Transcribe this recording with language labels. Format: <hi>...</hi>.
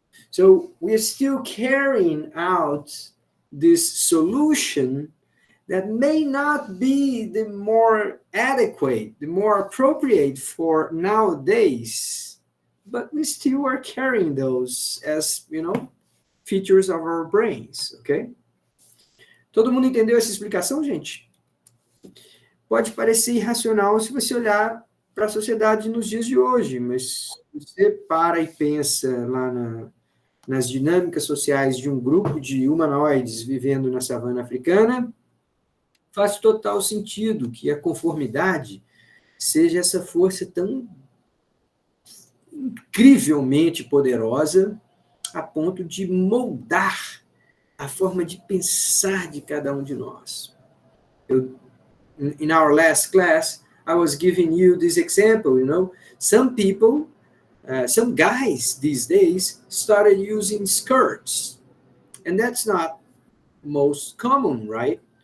<en>So we're still carrying out this solution that may not be the more adequate, the more appropriate for nowadays, but we still are carrying those as, features of our brains, ok?</en> <pt>Todo mundo entendeu essa explicação, gente? Pode parecer irracional se você olhar para a sociedade nos dias de hoje, mas você para e pensa lá nas dinâmicas sociais de um grupo de humanoides vivendo na savana africana, faz total sentido que a conformidade seja essa força tão incrivelmente poderosa a ponto de moldar a forma de pensar de cada um de nós.</pt> <en>In our last class, I was giving you this example, some people, some guys these days started using skirts, and that's not most common, right?</en>